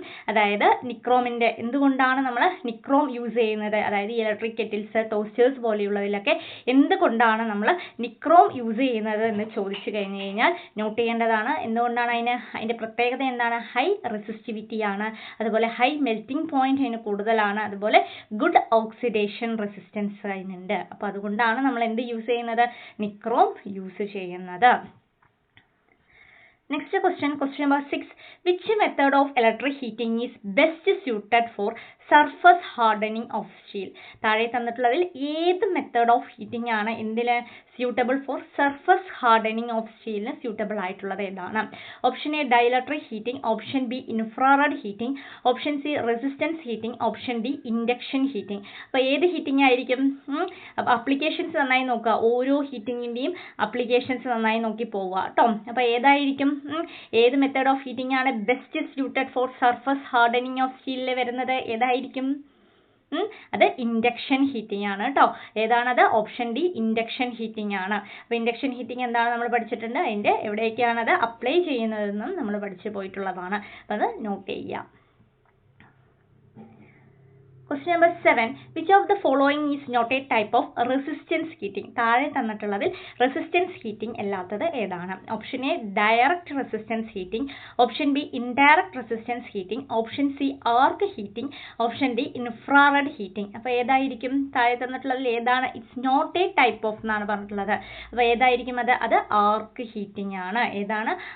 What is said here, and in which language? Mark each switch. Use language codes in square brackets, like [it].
[ml] അതായത് നിക്രോമിന്റെ എന്തുകൊണ്ടാണ് നമ്മൾ നിക്രോം യൂസ് ചെയ്യുന്നത് അതായത് ഇലക്ട്രിക് കെറ്റിൽസ് ടോസ്റ്റേഴ്സ് പോലെയുള്ളതിലൊക്കെ എന്തുകൊണ്ടാണ് നമ്മൾ നിക്രോം യൂസ് ചെയ്യുന്നത് എന്ന് ചോദിച്ചു കഴിഞ്ഞു കഴിഞ്ഞാൽ നോട്ട് ചെയ്യേണ്ടതാണ് എന്തുകൊണ്ടാണ് അതിന്റെ പ്രത്യേകത എന്താണ് ഹൈ റെസിസ്റ്റിവിറ്റി ആണ് അതുപോലെ ഹൈ മെൽറ്റിംഗ് പോയിന്റ് അതിന് കൂടുതലാണ് അതുപോലെ ഗുഡ് ഓക്സിഡേഷൻ റെസിസ്റ്റൻസ് അതിനുണ്ട് അപ്പോൾ അതുകൊണ്ടാണ് നമ്മൾ എന്ത് യൂസ് ചെയ്യുന്നത് നിക്രോം യൂസ് ചെയ്യുന്നത്. [en] Next question number 6. Which method of electric heating is best suited for surface hardening of steel? [ml] താഴെ തന്നിട്ടുള്ളതിൽ ഏത് മെത്തേഡ് ഓഫ് ഹീറ്റിംഗ് ആണ് എന്തിന് suitable for surface hardening of സ്റ്റീലിന് suitable ആയിട്ടുള്ളത് ഏതാണ് option A dielectric heating option B infrared heating option C resistance heating option D induction heating അപ്പോൾ ഏത് heating ആയിരിക്കും അപ്പോൾ അപ്ലിക്കേഷൻസ് നന്നായി നോക്കുക ഓരോ ഹീറ്റിങ്ങിൻ്റെയും അപ്ലിക്കേഷൻസ് നന്നായി നോക്കി പോവുക കേട്ടോ അപ്പോൾ ഏതായിരിക്കും ഏത് മെത്തേഡ് ഓഫ് ഹീറ്റിംഗ് ആണ് [en] best suited for surface hardening [ml] of സ്റ്റീലിൽ വരുന്നത് ഏതായിരിക്കും അത് ഇൻഡക്ഷൻ ഹീറ്റിംഗ് ആണ് കേട്ടോ ഏതാണത് ഓപ്ഷൻ ഡി ഇൻഡക്ഷൻ ഹീറ്റിംഗ് ആണ് അപ്പോൾ ഇൻഡക്ഷൻ ഹീറ്റിംഗ് എന്താണ് നമ്മൾ പഠിച്ചിട്ടുണ്ട് അതിൻ്റെ എവിടേക്കാണത് അപ്ലൈ ചെയ്യുന്നതെന്നും നമ്മൾ പഠിച്ചു പോയിട്ടുള്ളതാണ് അപ്പോൾ അത് നോട്ട് ചെയ്യുക. [en] Question number 7. Which of the following is not a type of resistance heating? [ml] താഴെ തന്നിട്ടുള്ളതിൽ റെസിസ്റ്റൻസ് ഹീറ്റിംഗ് അല്ലാത്തത് ഏതാണ് option A direct resistance heating option B indirect resistance heating option C arc heating option D infrared heating അപ്പോൾ ഏതായിരിക്കും താഴെ തന്നിട്ടുള്ളതിൽ ഏതാണ് [en] it's not a type of [ml] എന്നാണ് പറഞ്ഞിട്ടുള്ളത് അപ്പോൾ ഏതായിരിക്കും അത് ആർക്ക് ഹീറ്റിംഗ് ആണ് ഏതാണ്